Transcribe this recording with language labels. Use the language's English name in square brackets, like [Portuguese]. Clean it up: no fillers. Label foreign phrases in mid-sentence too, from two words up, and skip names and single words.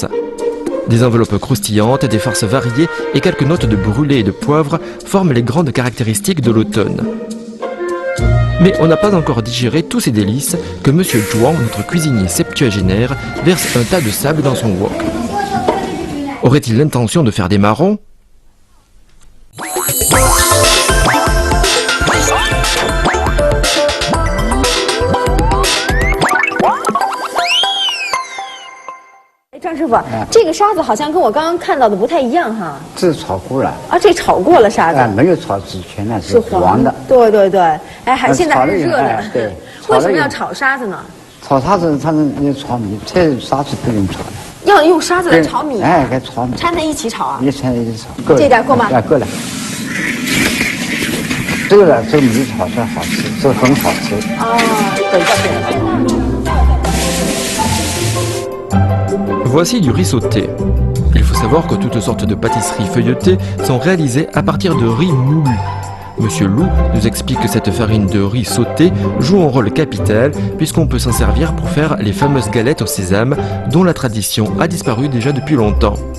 [French] Des enveloppes croustillantes, des farces variées et quelques notes de brûlé et de poivre forment les grandes caractéristiques de l'automne. Mais on n'a pas encore digéré tous ces délices que M. Zhuang, notre cuisinier septuagénaire, verse un tas de sable dans son wok. Aurait-il l'intention de faire des marrons ? [Chinese] 张师傅，这个沙子好像跟我刚刚看到的不太一样哈。这是炒过了啊，这炒过了沙子。没有炒之前呢是黄的。对对对，哎，还现在还是热的。对。为什么要炒沙子呢？炒沙子，它是炒米，这沙子不用炒的。要用沙子来炒米？哎，该炒米。掺在一起炒啊？一掺一起炒。这点够吗？够了。这个米炒出来好吃，这个很好吃。 [French] Voici du riz sauté. Il faut savoir que toutes sortes de pâtisseries feuilletées sont réalisées à partir de riz moulu. Monsieur Lou nous explique que cette farine de riz sauté joue un rôle capital puisqu'on peut s'en servir pour faire les fameuses galettes au sésame dont la tradition a disparu déjà depuis longtemps.